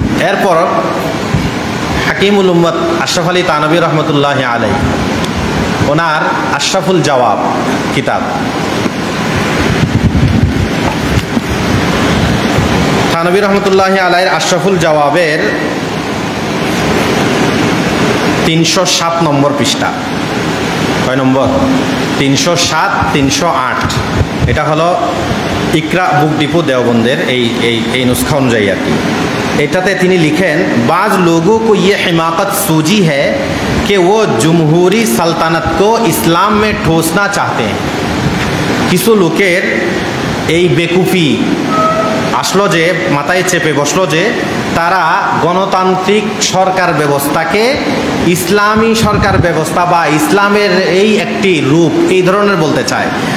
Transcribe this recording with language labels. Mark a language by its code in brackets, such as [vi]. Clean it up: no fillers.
[bn] এরপর হাকিমুল উম্মত আশরাফ আলী তানভী রহমতুল্লাহ আলাই, ওনার আশরাফুল জওয়াব কিতাব, থানভী রহমতুল্লাহ আলাইয়ের আশরাফুল জওয়াবের 307 নম্বর পৃষ্ঠা, কয় নম্বর, 307, 308, এটা হলো ইকরা বুক ডিপো দেওবন্দের এই নুসখা অনুযায়ী আর কি। এটাতে তিনি লিখেন, [hi] बाज़ लोगों को ये हिमाकत सूझी है कि वो जमहूरी सल्तनत को इस्लाम में ठोसना चाहते हैं। [bn] কিছু লোকের এই বেকুফি আসলো যে, মাথায় চেপে বসলো যে তারা গণতান্ত্রিক সরকার ব্যবস্থাকে ইসলামী সরকার ব্যবস্থা বা ইসলামের এই একটি রূপ এই ধরনের বলতে চায়।